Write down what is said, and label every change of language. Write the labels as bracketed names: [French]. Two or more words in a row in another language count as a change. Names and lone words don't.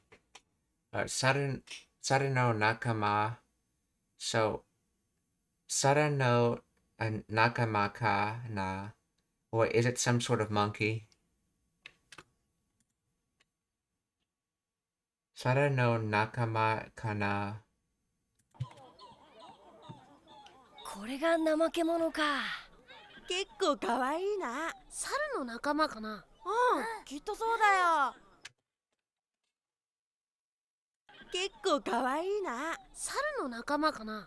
[Japanese] 猿の仲間. So, 猿の仲間かな. [English] Or is it some sort of monkey? [Japanese] 猿の仲間かな. これが怠け者か。結構かわいいな。猿の仲間かな。きっとそうだよ。結構かわいいな。猿の仲間かな。